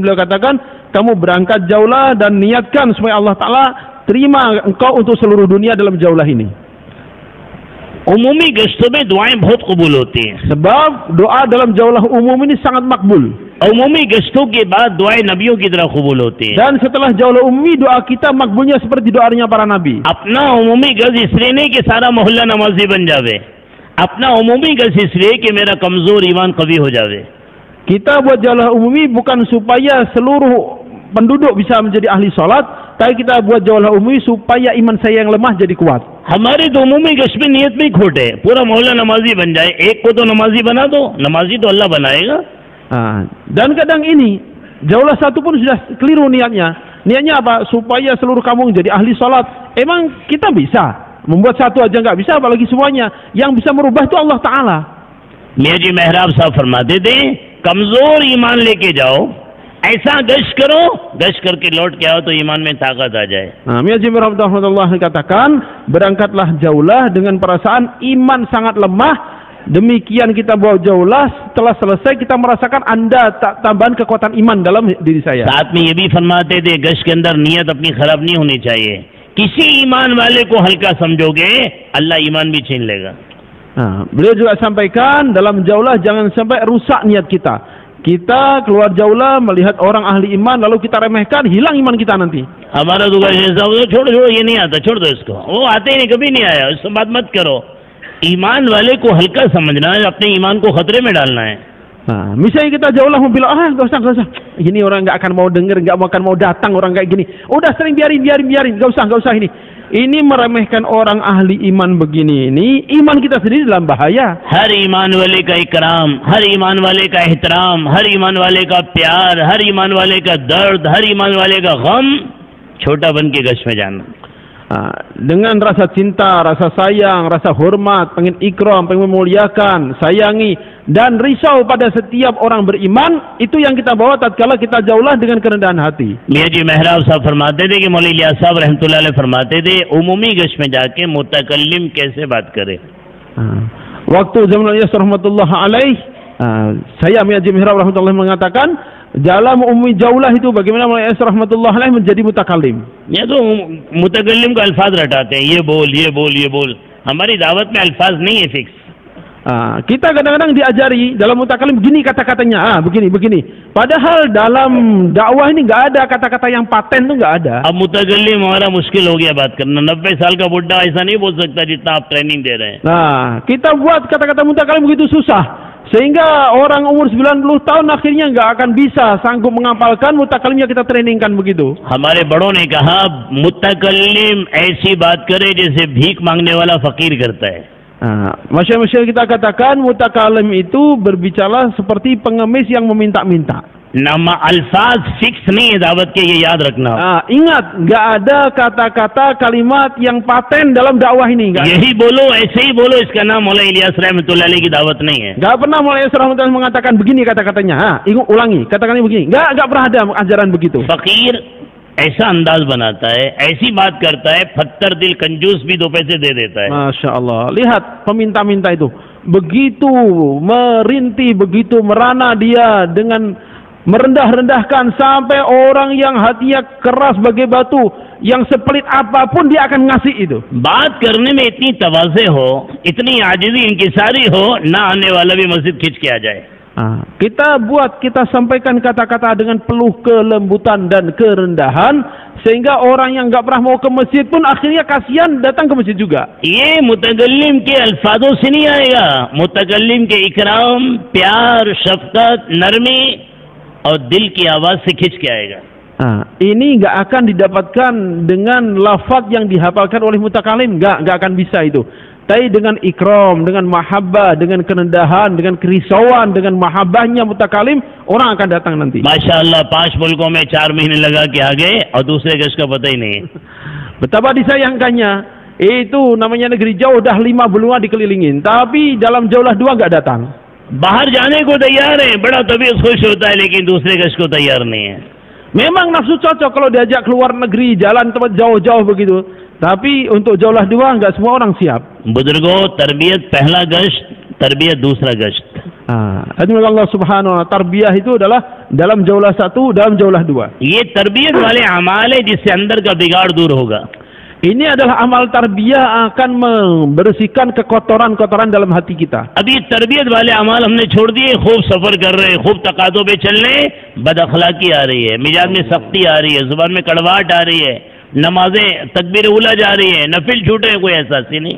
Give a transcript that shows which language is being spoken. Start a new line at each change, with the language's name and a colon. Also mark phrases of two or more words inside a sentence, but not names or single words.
Indonesian: Beliau katakan, kamu berangkat jaulah dan niatkan supaya Allah Ta'ala terima engkau untuk seluruh dunia dalam jaulah ini.
Hindi: उमूमी गश्तों में दुआएं बहुत कबूल होती हैं,
Indonesian: sebab doa dalam jaulah umum ini sangat makbul.
Hindi: उमूमी गश्तों के बाद दुआएं नबियों की तरह कबूल होती हैं।
Indonesian: Dan setelah jaulah umumi doa kita makbulnya seperti doanya para nabi.
Hindi: अपना उमूमी गज इसलिए नहीं कि सारा मोहल्ला नमाजी बन जावे, अपना उमूमी गज इसलिए कि मेरा कमजोर ईमान कवी हो जावे।
Indonesian: Kita buat jaulah umumi bukan supaya seluruh penduduk bisa menjadi ahli salat, tapi kita buat jaulah umumi supaya iman saya yang lemah jadi kuat.
Hindi: हमारे तो उमूमी गश्त में नियत में खोट है, पूरा मोहल्ला नमाजी बन जाए, एक को तो नमाजी बना दो, नमाजी तो अल्लाह बनाएगा।
Indonesian: Dan kadang ini jaulah satu pun sudah keliru niatnya. Niatnya apa? Supaya seluruh kampung jadi ahli salat. Emang kita bisa membuat satu aja nggak bisa, apalagi semuanya. Yang bisa merubah itu Allah Ta'ala.
Hindi: मियां जी मेहराब साहब फरमाते थे, कमजोर ईमान लेके जाओ, ऐसा गश्त करो, गश्त करके लौट के आओ तो ईमान में ताकत आ जाए।
Indonesian: Mian Ji rahmatullah katakan, berangkatlah jaulah dengan perasaan iman sangat lemah. Demikian kita bawa jaulah, setelah selesai kita merasakan Anda tambahan kekuatan iman dalam diri saya.
Hindi: साथ में ये भी फरमाते थे, गश्त के अंदर नियत अपनी खराब नहीं होनी चाहिए। किसी ईमान वाले को हल्का समझोगे, अल्लाह ईमान भी छीन लेगा।
Indonesian: Beliau juga sampaikan dalam jaulah jangan sampai rusak niat kita. Kita keluar jaulah melihat orang ahli iman lalu kita remehkan, hilang iman kita nanti.
Hindi: हमारा तो छोड़ो छोड़ो ये नहीं आता, छोड़ दो इसको, वो आते ही नहीं, कभी नहीं आया, उससे बात मत करो। ईमान वाले को हल्का समझना है, अपने ईमान को खतरे में डालना है।
Indonesian: Misalnya kita jaulah mau bilang, gak usah, gini orang nggak akan mau dengar, nggak akan mau datang orang kayak gini. Udah sering biarin, nggak usah ini. Ini meremehkan orang ahli iman begini ini, iman kita sendiri dalam bahaya.
Hindi: हर ईमान वाले का इकराम, हर ईमान वाले का एहतराम, हर ईमान वाले का प्यार, हर ईमान वाले का दर्द, हर ईमान वाले का गम छोटा बन के गश्त में जाना।
Indonesian: Dengan rasa cinta, rasa sayang, rasa hormat, pengen ikram, pengen memuliakan, sayangi, dan risau pada setiap orang beriman, itu yang kita bawa tatkala kita jaulah dengan kerendahan hati.
Hindi: मियां जी मेहराब साहब फरमाते थे कि मौलाना इलियास साहब
Arabic: رحمة الله عليه
Hindi: फरमाते थे, उमूमी गश्त में जाके मुतकल्लिम कैसे बात करे।
Indonesian: Waktu zaman Ilyas
Arabic: رحمة الله عليه,
Indonesian: saya Mian Ji Mehrab rahmatullah mengatakan, dalam umumi jaulah itu bagaimana Ilyas
Arabic: رحمة الله عليه
Indonesian: menjadi mutakallim.
Hindi: ये तो मुतकल्लिम का अल्फाज रटाते हैं, ये बोल ये बोल ये बोल। हमारी दावत में अल्फाज नहीं है फिक्स।
Indonesian: Kita kadang-kadang diajari dalam mutakallim begini kata-katanya, begini. Padahal dalam dakwah ini nggak ada kata-kata yang paten, tuh nggak ada.
Hindi: अब मुतकल्लिम हमारा मुश्किल हो गया बात करना। 90 साल का बुढ़ा ऐसा नहीं बोल सकता जितना आप ट्रेनिंग दे रहे हैं।
Indonesian: Kita buat kata-kata mutakallim begitu susah sehingga orang umur 90 tahun akhirnya nggak akan bisa sanggup menghafalkan mutakallimnya kita trainingkan begitu.
Hindi: हमारे बड़ों ने कहा, मुतकल्लिम ऐसी बात करे जैसे भीख मांगने वाला फकीर करता है।
Indonesian: Masyarakat kita katakan mutakalim itu berbicara seperti pengemis yang meminta-minta.
Hindi: Nama अल्फाज फिक्स नहीं है दावत के, ये याद रखना।
Indonesian: Ingat, nggak ada kata-kata kalimat yang paten dalam dakwah ini.
Hindi: यही बोलो, ऐसे ही बोलो, इसका नाम मौलाना इलियास
Arabic: رحمة الله عليه
Hindi: की दावत नहीं है।
Indonesian: Nggak pernah Maulana Yasir rahmatullah mengatakan begini kata-katanya. Ulangi, katakannya begini. Nggak pernah ada ajaran begitu.
Hindi: फकीर ऐसा अंदाज बनाता है, ऐसी बात करता है, फत्तर दिल कंजूस भी 2 पैसे दे देता है।
Arabic: ما شاء الله,
Indonesian: lihat peminta-minta itu begitu merintih, begitu merana dia dengan merendah-rendahkan sampai orang yang hatinya keras bagai batu, yang sepelit apapun dia akan ngasih itu.
Hindi: बात करने में इतनी तवाज़े हो, इतनी आजिज़ी इंकिसारी हो, ना आने वाला भी मस्जिद खींच के आ जाए।
Indonesian: Kita sampaikan kata-kata dengan penuh kelembutan dan kerendahan sehingga orang yang nggak pernah mau ke masjid pun akhirnya kasihan datang ke masjid juga.
Hindi: ये मुतकल्लिम के अल्फाजों से नहीं आएगा, मुतकल्लिम के इकराम, प्यार, शफकत, नरमी और दिल की आवाज से खींच के आएगा।
Indonesian: Ini nggak akan didapatkan dengan lafaz yang dihafalkan oleh mutakalim, nggak akan bisa itu. tapi dengan ikram, dengan mahabbah, dengan kerendahan, dengan kerisauan, dengan mahabbahnya mutakalim, orang akan datang nanti.
Hindi: माशाअल्लाह 5 मुल्कों में 4 महीने लगा के आ गए और दूसरे गश्त का पता ही नहीं.
Indonesian: Betapa disayangkannya, itu namanya negeri jauh, dah 5 benua dikelilingin, tapi dalam jauhlah 2 enggak datang.
Hindi: बाहर जाने को तैयार है, बड़ा तबीयत खुश होता है, लेकिन दूसरे गश्त को तैयार नहीं है.
Indonesian: Memang nafsu cocok kalau diajak keluar negeri, jalan tempat jauh-jauh begitu. Tapi untuk jauhlah 2 enggak semua orang siap.
Hindi: बुजुर्गों, तरबियत पहला गश्त, तरबियत दूसरा गश्त.
Arabic: الله سبحانه وتعالى,
Indonesian: tarbiyah itu adalah dalam jauhlah 1, dalam jauhlah 2.
Hindi: ये तरबियत वाले अमाल है जिससे अंदर का बिगाड़ दूर होगा.
Indonesian: Ini adalah amal tarbiyah akan membersihkan kekotoran-kotoran dalam hati kita.
Hindi: अब ये तरबियत वाले अमाल हमने छोड़ दिए, खूब सफर कर रहे हैं, खूब तकादों पे चल रहे हैं, बदअखलाकी आ रही है, मिजाज में सख्ती आ रही है, जुबान में कड़वाहट आ रही है, नमाजें तकबीर उला जा रही है, नफिल छूटे, कोई एहसास ही नहीं.